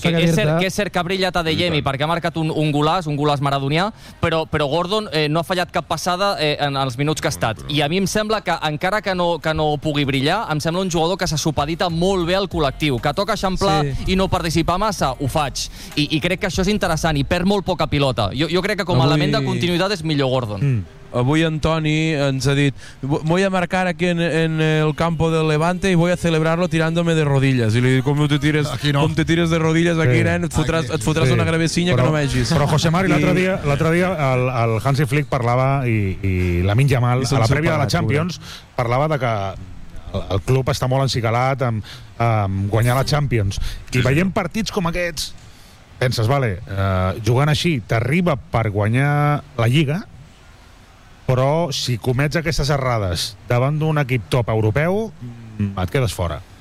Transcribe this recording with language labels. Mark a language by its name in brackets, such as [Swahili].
[Catalan] Que és cert que ha brillat Adeyemi, perquè ha marcat un golàs maradonià, però Gordon no ha fallat cap passada en els minuts que ha estat. I a mi em sembla que, encara que no pugui brillar, em sembla un jugador que se supedita molt bé al col·lectiu. Que toca eixamplar i no participar massa, ho faig. I crec que això és interessant, i perd molt poca pilota. Jo crec que com a element de continuïtat és millor Gordon. Avui en Toni ens ha dit: [Spanish] voy a marcar aquí en el campo del Levante y voy a celebrarlo tirándome de rodillas. [Catalan] I li dic, com te tires [Spanish] de rodillas [Catalan] aquí, nen, et fotràs una gravecinya que no vegis. Però José Mari, l'altre dia el Hansi Flick parlava, i Lamine Yamal, a la prèvia de la Champions, parlava de que el club està molt encicalat amb guanyar la Champions. I veiem partits com aquests, penses, vale, jugant així t'arriba per guanyar la Lliga, però si comets aquestes errades davant d'un equip top europeu, et quedes fora.